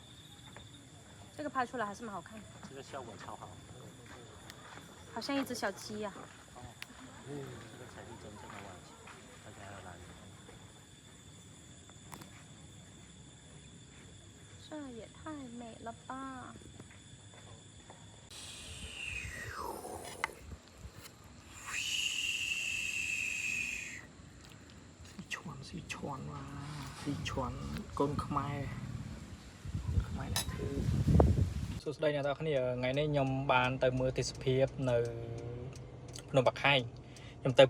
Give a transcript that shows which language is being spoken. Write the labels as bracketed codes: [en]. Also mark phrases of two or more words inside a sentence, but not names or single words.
[zh] 这个拍出来还是蛮好看的，这个效果超好。好像一只小鸡呀、这个才是真正的晚晴，大家要来。这也太美了吧！ [km] ស៊ីឈន់មកស៊ីឈន់កូនខ្មែរដែរគឺសួស្តីអ្នកនរគ្នាថ្ងៃនេះខ្ញុំបានទៅមើលទេសភាពនៅភ្នំបាខែងខ្ញុំទៅ